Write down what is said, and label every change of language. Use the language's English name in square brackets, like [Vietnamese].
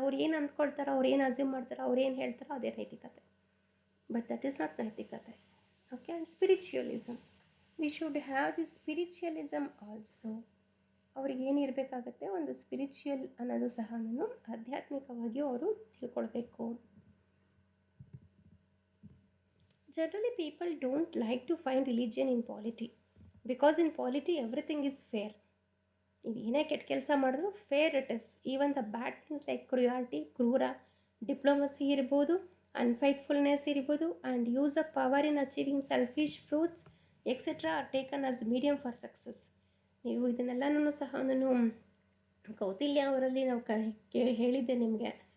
[Kannada] ಅವ್ರು ಏನು ಅಂದ್ಕೊಳ್ತಾರೋ, ಅವ್ರು ಏನು ಅಸ್ಯೂಮ್ ಮಾಡ್ತಾರೋ, ಅವ್ರು ಏನು ಹೇಳ್ತಾರೋ ಅದೇ ನೈತಿಕತೆ. [English] But that is not ನೈತಿಕತೆ. Okay. And spiritualism, we should have the spiritualism also. [Kannada] ಅವ್ರಿಗೆ ಏನಿರಬೇಕಾಗತ್ತೆ, ಒಂದು ಸ್ಪಿರಿಚುವಲ್ ಅನ್ನೋದು ಸಹ ಆಧ್ಯಾತ್ಮಿಕವಾಗಿಯೂ ಅವರು ತಿಳ್ಕೊಳ್ಬೇಕು. [English] Generally, people don't like to find religion in polity because in polity everything is fair. [Kannada] ನೀವು ಏನೇ ಕೆಟ್ಟ ಕೆಲಸ ಮಾಡಿದ್ರು [English] Fair it is. Even the bad things like cruelty, ಕ್ರೂರ, diplomacy ಇರ್ಬೋದು, unfaithfulness ಇರ್ಬೋದು, and use of power in achieving selfish fruits etcetera are taken as medium for success. [Kannada] ನೀವು ಇದನ್ನೆಲ್ಲನೂ ಸಹ ಕೌಟಿಲ್ಯ ಅವರಲ್ಲಿ ನಾವು ಹೇಳಿದ್ದೆ ನಿಮಗೆ.